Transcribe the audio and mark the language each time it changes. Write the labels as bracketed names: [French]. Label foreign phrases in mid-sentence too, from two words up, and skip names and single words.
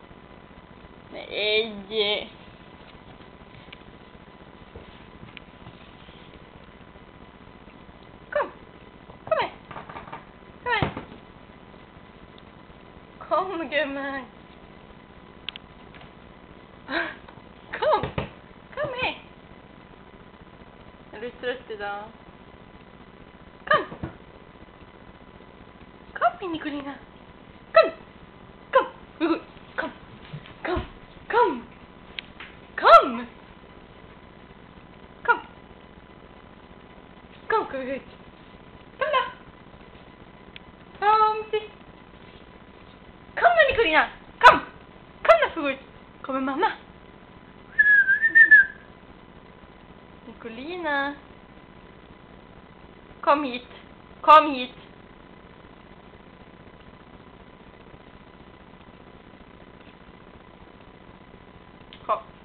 [Norwegian] Nei. Kom. Kom her. Kom her. Kom, gummen. Kom! Kom her! Er du trøtt i dag? Kom! Kom, Nicolina! Kom! Kom! Kom! Kom! Kom! Kom! Kom! Kom, kom ut! Kom da! Kom, sitt! Kom da, Nicolina! Kom! Kom da, for ut! Kommer mamma? Nicolina. Kom hit. Kom hit. Kom.